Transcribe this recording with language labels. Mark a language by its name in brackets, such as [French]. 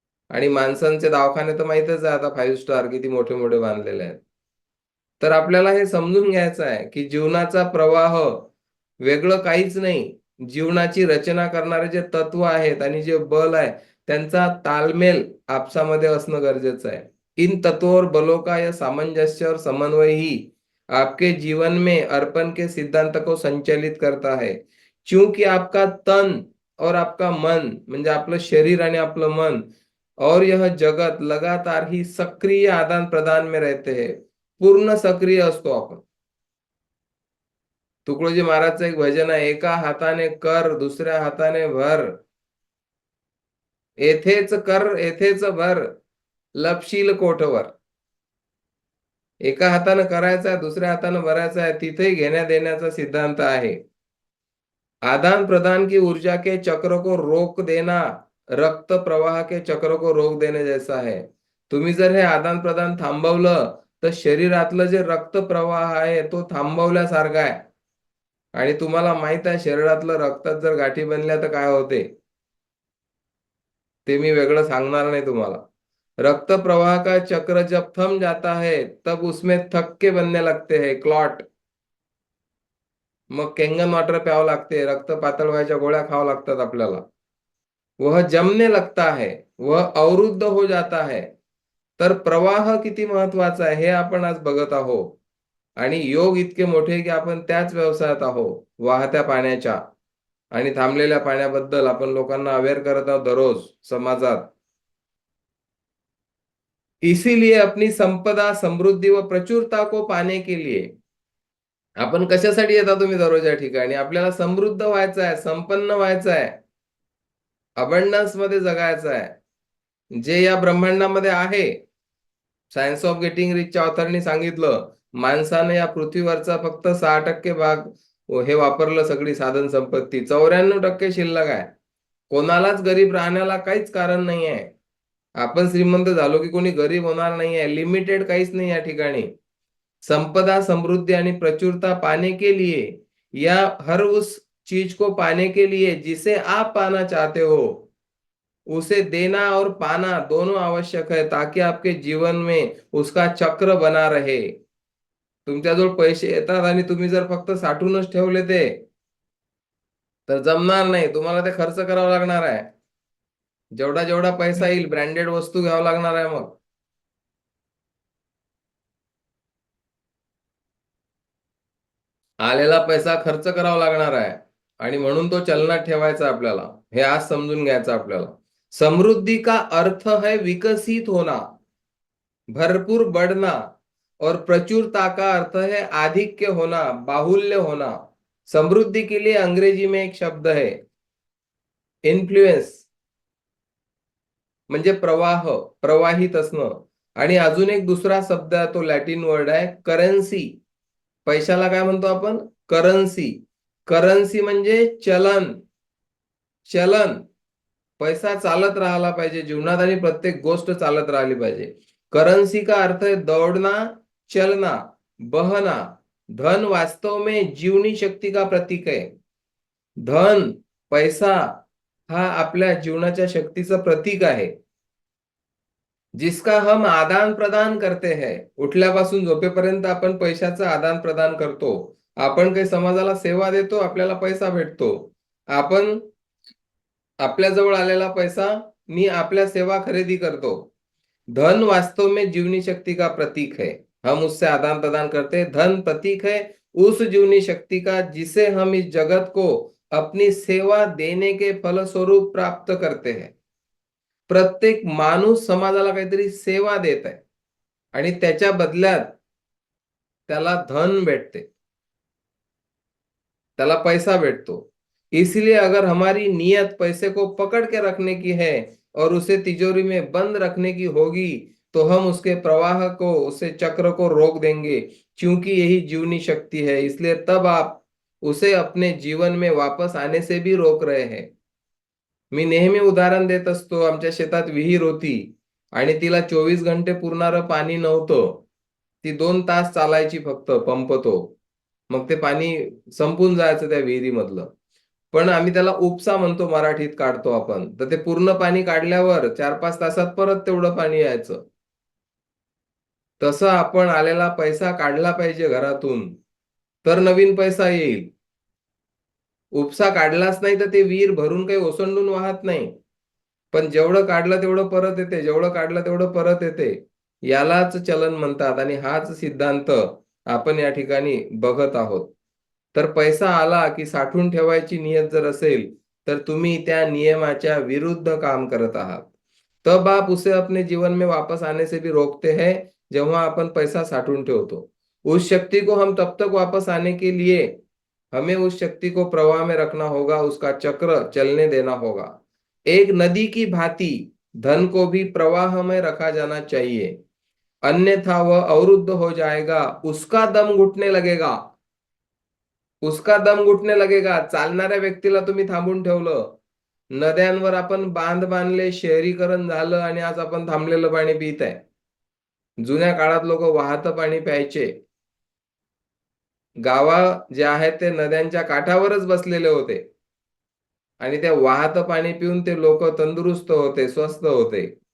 [Marathi] आणि माणसांचे दवाखाने तर माहीतच आहे आता 5 स्टार किती मोठे-मोठे बांधलेले आहेत. तर आपल्याला हे समजून घ्यायचं आहे, की जीवनाचा प्रवाह वेगळं काहीच नाही. जीवनाची रचना करणारे जे तत्व आहेत आणि जे बल आहे, त्यांचा तालमेल आपसामध्ये असणं गरजेचं आहे. [Hindi] इन तत्वों और बलों का यह सामंजस्य और समन्वय ही आपके जीवन में अर्पण के सिद्धांत को संचालित करता है. क्योंकि आपका तन और आपका मन [Marathi] म्हणजे आपलं शरीर आणि आपलं मन [Hindi] और यह जगत लगातार ही सक्रिय आदान प्रदान में रहते हैं. [Marathi] पूर्ण सक्रिय असतो आपण. तुकडोजी महाराजचं एक भजन आहे, एका हाताने कर दुसऱ्या हाताने भर, येथेच कर येथेच भर, लपशील कोठवर. एका हाताने करायचं आहे, दुसऱ्या हाताने भरायचं आहे, तिथेही घेण्या देण्याचा सिद्धांत आहे. [Hindi] आदान प्रदान की ऊर्जा के चक्र को रोक देना रक्त प्रवाह के चक्र को रोक देने जैसा है. [Marathi] तुम्ही जर हे आदान प्रदान थांबवलं तर शरीरातलं जे रक्त प्रवाह आहे तो थांबवल्यासारखा आहे. आणि तुम्हाला माहित आहे शरीरातलं रक्तात जर गाठी बनल्या तर काय होते, ते मी वेगळं सांगणार नाही तुम्हाला. [Hindi] रक्त प्रवाह का चक्र जब थम जाता है तब उसमें थक्के बनने लगते हैं, क्लॉट. [Marathi] मग केंगन वॉटर प्यावं लागते, रक्त पातळ व्हायच्या गोळ्या खाव्या लागतात आपल्याला. [Hindi] वह जमने लगता है, वह अवरुद्ध हो जाता है. [Marathi] तर प्रवाह किती महत्वाचा आहे हे आपण आज बघत आहोत. आणि योग इतके मोठे की आपण त्याच व्यवसायात आहोत, वाहत्या पाण्याच्या. आणि थांबलेल्या पाण्याबद्दल आपण लोकांना अवेअर करत आहोत दररोज समाजात. [Hindi] इसीलिए अपनी संपदा समृद्धी व प्रचुरता को पाने के लिए [Marathi] आपण कशासाठी येता तुम्ही दररोज या ठिकाणी? आपल्याला समृद्ध व्हायचं आहे, संपन्न व्हायचं आहे, अबंडन्स मध्ये जगायचं आहे, जे या ब्रह्मांडामध्ये आहे. सायन्स ऑफ गेटिंग रिचच्या ऑथरनी सांगितलं, माणसाने या पृथ्वीवरचा फक्त 6% भाग हे वापरलं, सगळी साधन संपत्ती. 94% शिल्लक आहे. कोणालाच गरीब राहण्याला काहीच कारण नाही आहे. आपण श्रीमंत झालो की कोणी गरीब होणार नाही आहे. लिमिटेड काहीच नाही या ठिकाणी. [Hindi] संपदा समृद्धि आणि प्रचुरता पाने के लिए या हर उस चीज को पाने के लिए जिसे आप पाना चाहते हो, उसे देना और पाना दोनों आवश्यक है ताकि आपके जीवन में उसका चक्र बना रहे. [Marathi] तुमच्याजवळ पैसे येतात आणि तुम्ही जर फक्त साठवूनच ठेवले ते तर जमणार नाही. तुम्हाला ते खर्च करावा लागणार आहे. जेवढा जेवढा पैसा येईल ब्रँडेड वस्तू घ्यावं लागणार आहे मग. आलेला पैसा खर्च करावा लागणार आहे आणि म्हणून तो चलनात ठेवायचा आपल्याला. हे आज समजून घ्यायचं आपल्याला. [Hindi] समृद्धी का अर्थ है विकसित होना, भरपूर बढ़ना, और प्रचुरता का अर्थ है आधिक्य होना, बाहुल्य होना. समृद्धि के लिए अंग्रेजी में एक शब्द है इन्फ्लुएन्स, [Marathi] म्हणजे प्रवाह, प्रवाहित असणं. आणि अजून एक दुसरा शब्द आहे, तो लॅटिन वर्ड आहे करन्सी. पैशाला काय म्हणतो आपण? करन्सी. करन्सी म्हणजे चलन. चलन. पैसा चालत राहिला पाहिजे जीवनात आणि प्रत्येक गोष्ट चालत राहिली पाहिजे. [Hindi] करन्सी का अर्थ है दौड़ना, चलना, बहना. धन वास्तव में जीवनी शक्ती का प्रतीक है. [Marathi] धन, पैसा हा आपल्या जीवनाच्या शक्तीचं प्रतीक आहे, [Hindi] जिसका हम आदान प्रदान करते हैं. [Marathi] उठल्यापासून झोपेपर्यंत आपण पैशाचं आदान प्रदान करतो. आपण काही समाजाला सेवा देतो, आपल्याला पैसा भेटतो. आपण आपल्या जवळ आलेला पैसा मी आपल्या सेवा खरेदी करतो. [Hindi] धन वास्तव में जीवनी शक्ति का प्रतीक है. हम उससे आदान प्रदान करते हैं. धन प्रतीक है उस जीवनी शक्ति का जिसे हम इस जगत को अपनी सेवा देने के फलस्वरूप प्राप्त करते हैं. [Marathi] प्रत्येक माणूस समाजाला काहीतरी सेवा देत आहे आणि त्याच्या बदल्यात त्याला धन भेटते, त्याला पैसा भेटतो. [Hindi] इसलिए अगर हमारी नियत पैसे को पकड़ के रखने की है और उसे तिजोरी में बंद रखने की होगी, तो हम उसके प्रवाह को, उसे चक्र को रोक देंगे, क्योंकि यही जीवनी शक्ति है. इसलिए तब आप उसे अपने जीवन में वापस आने से भी रोक रहे हैं. [Marathi] मी नेहमी उदाहरण देत असतो. आमच्या शेतात विहीर होती आणि तिला 24 घंटे पुरणारं पाणी नव्हतं. ती 2 तास चालायची फक्त पंप तो. मग ते पाणी संपून जायचं त्या विहिरीमधलं. पण आम्ही त्याला उपसा म्हणतो, मराठीत काढतो आपण. तर ते पूर्ण पाणी काढल्यावर 4-5 तासात परत तेवढं पाणी यायचं. तसं आपण आलेला पैसा काढला पाहिजे घरातून, तर नवीन पैसा येईल. उपसा काढलाच नाही तर ते विहीर भरून काही ओसंडून वाहत नाही. पण जेवढं काढलं तेवढं परत येते, जेवढं काढलं तेवढं परत येते. यालाच चलन म्हणतात आणि हाच सिद्धांत आपण या ठिकाणी बघत आहोत. तर पैसा आला की साठवून ठेवायची नियत जर असेल, तर तुम्ही त्या नियमाच्या विरुद्ध काम करत आहात. [Hindi] तब आप उसे अपने जीवन में वापस आने से भी रोकते हैं, [Marathi] जेव्हा आपण पैसा साठवून ठेवतो. [Hindi] उस शक्ति को हम तब तक वापस आने के लिए हमें उस शक्ति को प्रवाह में रखना होगा, उसका चक्र चलने देना होगा. एक नदी की भांति धन को भी प्रवाह में रखा जाना चाहिए, अन्यथा वह अवरुद्ध हो जाएगा, उसका दम घुटने लगेगा. उसका दम घुटने लगेगा. [Marathi] चालणाऱ्या व्यक्तीला तुम्ही थांबून ठेवलं. नद्यांवर आपण बांध बांधले, शहरीकरण झालं आणि आज आपण थांबलेलं पाणी पित आहे. जुन्या काळात लोक वाहतं पाणी प्यायचे. गावा जे आहेत ते नद्यांच्या काठावरच बसलेले होते आणि त्या वाहतं पाणी पिऊन ते लोक तंदुरुस्त होते, स्वस्थ होते.